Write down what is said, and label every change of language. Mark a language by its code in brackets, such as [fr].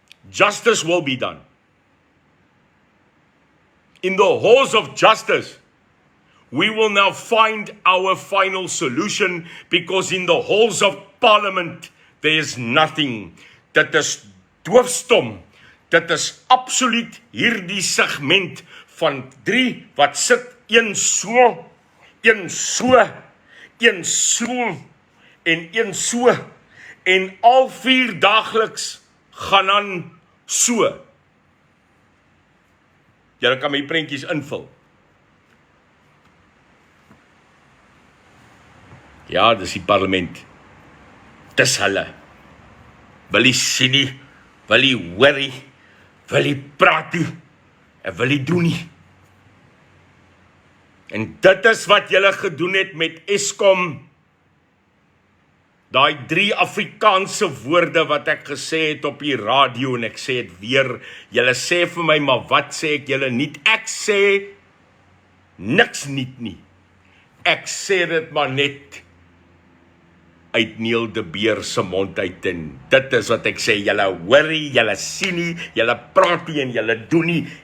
[en] Justice will be done. In the halls of justice, we will now find our final solution, because in the halls of parliament, there is nothing. [af] Dit is doofstom. Dit is absoluut hierdie segment van 3 wat sit, een so, een so, een so, en een so, en al 4 daagliks gaan aan so. Julle kan my prentjies invul. Ja, dis die parlement. Dis hulle. Wil jy sien nie, wil jy hoor nie, wil jy praat nie, en wil jy doen nie. En dit is wat julle gedoen het met Eskom. Daai 3 Afrikaanse woorde wat ek gesê het op die radio, en ek sê het weer, julle sê vir my, maar wat sê ek julle niet? Ek sê niks niet nie. Ek sê dit maar net uit Neil de Beer se mond uit, en dit is wat ek sê, julle hoor nie, julle sien nie, julle praat nie en julle doen nie.